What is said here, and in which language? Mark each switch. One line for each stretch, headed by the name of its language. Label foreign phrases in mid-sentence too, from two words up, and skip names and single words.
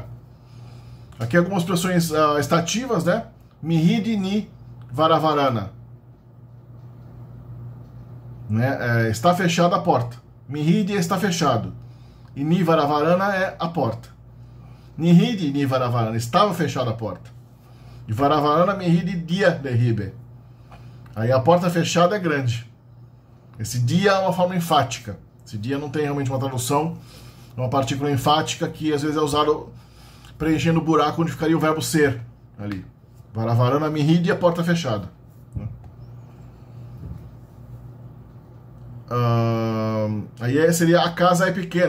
Portuguese: Aqui algumas expressões estativas, né?
Malagasy: Mihidi ni varavarana. Né?
Portuguese: Está fechada a porta. Mihidi está fechado. E
Malagasy: ni varavarana
Portuguese: é a porta.
Malagasy: Nihidi ni varavarana.
Portuguese: Estava fechada a porta.
Malagasy: E varavarana mihidi dia derribe.
Portuguese: Aí a porta fechada é grande. Esse dia é uma forma enfática. Esse dia não tem realmente uma tradução. É uma partícula enfática que às vezes é usado preenchendo o buraco onde ficaria o verbo ser. Ali.
Malagasy: Varavarana mihidi,
Portuguese: a porta fechada. Aí seria a casa é pequena.